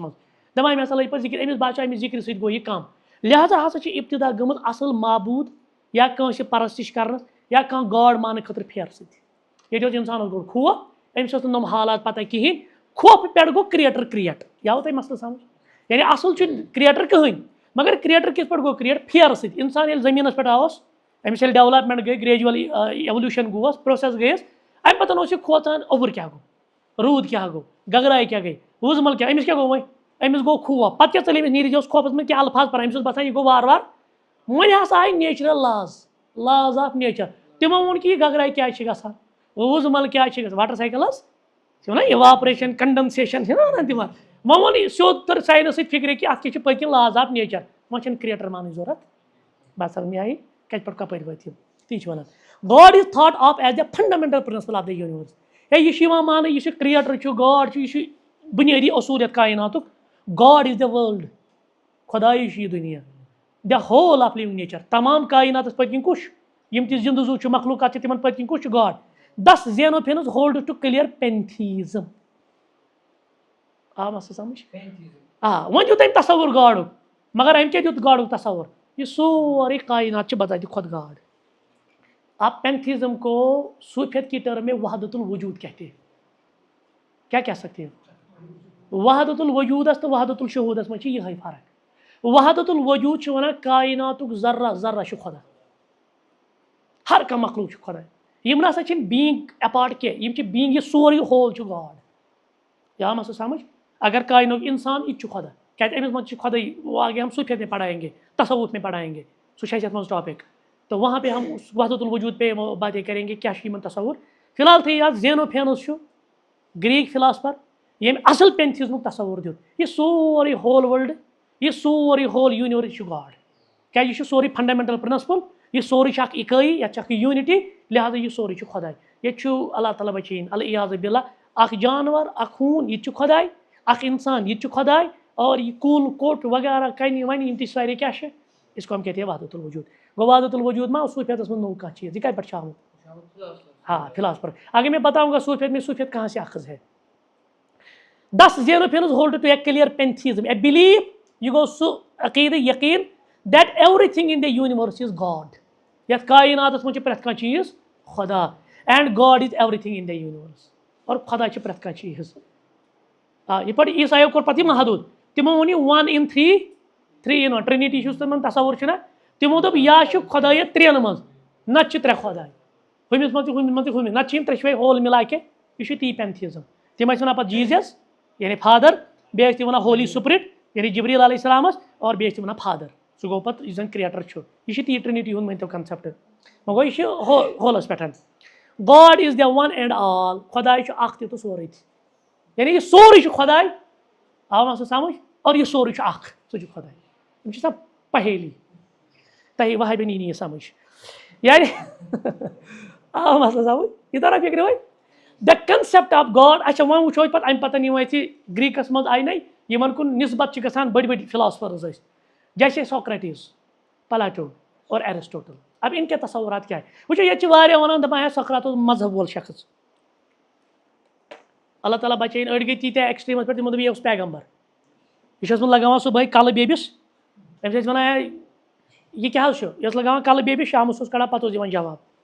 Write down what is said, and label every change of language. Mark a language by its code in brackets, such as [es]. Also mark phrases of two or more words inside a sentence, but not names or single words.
[ks] منٛز دپان أمۍ ہسا لٲگۍ پتہٕ ذِکر أمِس باسیو أمِس ذِکرِ سۭتۍ گوٚو یہِ کم لہٰذا ہسا چھِ ابتدا گٔمٕژ اصل معبوٗد یا کٲنٛسہِ پرستِش کرنس یا کانٛہہ گاڈ ماننہٕ خٲطرٕ پھیرٕ سۭتۍ ییٚتہِ اوس انسانس گوٚو خوف أمِس اوس نہٕ نۄم حالات پتہ کِہینۍ خوفہٕ پٮ۪ٹھ گوٚو [en] creator create [ks] یہِ آوٕ تۄہہِ مسلہٕ سمجھ یعنی اصل چھُنہٕ کریٹر کٕہٕنۍ مگر کریٹر کِتھ پٲٹھۍ گوٚو کریٹ پھیرٕ سۭتۍ انسان ییٚلہِ زٔمیٖنس پٮ۪ٹھ آوُس أمِس ییٚلہِ ڈیولپمنٹ گٔے [en] gradual evolution [ks] گوس پروسیس گٔیس امہِ پتہٕ اوس یہِ کھوژان اوٚبُر کیاہ گوٚو روٗد کیاہ گوٚو گگراے کیاہ گٔے وُزمل کیاہ أمِس کیاہ گوٚو وۄنۍ أمِس گوٚو خوف پتہٕ کیاہ ژٔلۍ أمِس نیٖرِتھ اوس خوفس منٛز کینٛہہ الفاظ پران أمِس اوس باسان یہِ گوٚو وارٕ وارٕ وۄنۍ ہسا آیہِ [en] natural laws of nature [ks] تِمو ووٚن کہِ یہِ گگراے کیازِ چھِ گژھان وُزمل کیازِ چھِ گژھان [en] water cycle [ks] چھِ وَنان [en] evaporation condensation [ks] چھِ نا وَنان تِمن وۄنۍ ووٚن یہِ سیوٚد تٔر ساینس سۭتۍ فِکرِ کہِ اَتھ کیٛاہ چھِ پٔتۍ کِنۍ [en] laws of nature [ks] وۄنۍ چھَنہٕ کریٹر مانٕچ ضوٚرتھ بس مےٚ آیہِ کَتہِ پٮ۪ٹھ کَپٲرۍ وٲتۍ یِم تی چھِ وَنان [en] God is thought of as the fundamental principle of the universe [ks] ہے یہِ چھُ یِوان ماننہٕ یہِ چھُ کریٹر چھُ گاڈ چھُ یہِ چھُ بُنیٲدی اصوٗل یتھ کائناتُک [en] God is the world [ks] خۄدایے چھُ یہِ دُنیا [en] the whole of living nature [ks] تمام کائناتس پٔتۍ کِنۍ کُس یِم تہِ زِندٕ زوٗ چھُ مخلوٗقات چھِ تِمن پٔتۍ کِنۍ کُس چھُ [en] God thus Xenophanes hold to clear pantheism [ks] آو مسا سمجھ وۄنۍ دیُت أمۍ تصور گاڈُک مگر أمۍ کیٛاہ دیُت گاڈُک تصور یہِ سورُے کائنات چھِ بذاتِ خۄد گاڈ آپ [ur] پینتھیزم کو صوفیت کی ٹرم میں وحدت الوجود کہتے ہیں کیا کہہ سکتے ہیں [ks] وحدت الوجودس تو وحدت الشہودس منٛز چھِ یِہے فرق وحدت الوجود چھُ وَنان کائناتُک ذرہ ذرہ چھُ خۄدا ہر کانٛہہ مخلوق چھُ خۄدا یِم نسا چھِنہٕ [en] being apart [ks] کینٛہہ یِم چھِ بیٖنگ یہِ سورُے ہول چھُ گاڈ یا مسا سمجھ اگر کائنات انسان یہِ تہِ چھُ خۄدا کیازِ أمِس منٛز چھُ خۄداے [ur] وہ آگے ہم صوفیت میں پڑھائیں گے تصوف میں پڑھائیں گے [ks] سُہ چھُ اَسہِ یَتھ منٛز ٹاپک [ur] تو وہاں پہ ہم وحدت الوجود پہ باتیں کریں گے [ks] کیا چھُ یِمن تصور فی الحال تھٲیِو یاد زینوفینز چھُ [en] Greek philosopher [ks] ییٚمۍ اصل پینتھیزمُک تصور دیُت یہِ سورُے [en] whole world [ks] یہِ سورُے [en] whole universe [ks] چھُ گاڈ کیازِ یہِ چھُ سورُے [en] fundamental principle [ks] یہِ سورُے چھُ اکھ اِکٲیی یتھ چھِ اکھ یوٗنٹی لہٰذا یہِ سورُے چھُ خۄداے ییٚتہِ چھُ اللہ تعالیٰ بچٲیِن [ar] العیاذ باللہ [ks] اکھ جانور اکھ ہوٗن یہِ تہِ چھُ خۄداے اکھ انسان یہِ تہِ چھُ خۄداے اور یہِ کُل کوٚٹ وغیرہ کنہِ وَنہِ یِم تہِ سارے کیاہ چھِ [ur] اس کو ہم کہتے ہیں وحدت الوجود [ks] گوٚو وحدت الوجود ما صوفیتس منٛز نوٚو کانٛہہ چیٖز یہِ کتہِ پٮ۪ٹھ چھُ آمُت ہاں فلاسفر [ur] اگر میں بتاؤں گا صوفیت میں صوفیت کہاں سے اخذ ہے [en] Thus Xenophanes hold to a clear pantheism a belief [ks] یہِ گوٚو سُہ عقیدٕ یقیٖن [en] that everything in the universe is God [ks] یتھ کائناتس منٛز چھُ پرٮ۪تھ کانٛہہ چیٖز خۄدا [en] and God is everything in the universe [ks] اور خۄدا چھُ پرٮ۪تھ کانٛہہ چیٖز یِتھ پٲٹھۍ عیٖسایو کوٚر پتہٕ یہِ محدوٗد تِمو ووٚن یہِ 1 in 3 3 in 1 ٹرٛنِٹی چھُس تِمن تصور چھُنہ تِمو دوٚپ یا چھُ خۄدایت ترٛٮ۪ن منٛز نتہٕ چھِ 3 خۄداے ہُمِس منٛز تہِ ہُمِس منٛز تہِ ہُمِس نتہٕ چھِ یِم ترٛیشوے ہول [ur] مِلا کے [ks] یہِ چھُ تی پینتھیزم تِم ٲسۍ وَنان پتہٕ جیٖزس یعنی فادر بیٚیہِ ٲسۍ تِم وَنان [en] Holy Spirit [ks] یعنی جبریٖل [ar] علیہ السلامس [ks] اور بیٚیہِ ٲسۍ تِم وَنان فادر سُہ گوٚو پتہٕ یُس زن کریٹر چھُ یہِ چھُ تی ٹرٛنِٹی ہُنٛد مٲنۍتو کنسیپٹ وۄنۍ گوٚو یہِ چھُ ہولس پٮ۪ٹھ [en] God is the one and all [ks] خۄداے چھُ اکھ تہِ تہٕ سورُے تہِ یعنی یہِ سورُے چھُ خۄداے آو سُہ سمجھ اور یہ سورُے چھُ اکھ سُہ چھُ خۄداے یِم چھِ آسان پہیلی تۄہہِ وہابین یی نہٕ یہِ سمجھ یعنی آو مسلہٕ سمجھ یہِ تران فِکرِ وۄنۍ [en] the concept of God [ks] اچھا وۄنۍ وٕچھو أسۍ پتہٕ اَمہِ پتہٕ یِم اَسہِ گریٖکس منٛز آیہِ نَے یِمن کُن نِسبت چھِ گژھان بٔڑۍ بٔڑۍ فِلاسفٲرٕز ٲسۍ جیسے سوکریٹیز پلاٹون اور ایرسٹوٹل [ur] اب ان کے تصورات کیا ہے [ks] وٕچھو ییٚتہِ چھِ واریاہ وَنان دَپان ہے سقراط اوس مذہب وول شخص اللہ تعالیٰ بچٲیِن أڑۍ گٔے تیٖتیاہ ایٚکسٹریٖمَس پٮ۪ٹھ تِمو دوٚپ یہِ اوس پیغمبر یہِ چھُ اوسمُت لگاوان صُبحٲے کَلہٕ بیبِس تٔمِس ٲسۍ وَنان ہے یہِ کیٛاہ حظ چھُ یہِ اوس لگاوان کَلہٕ بیبِس شامَس اوس کڑان پَتہٕ اوس دِوان جواب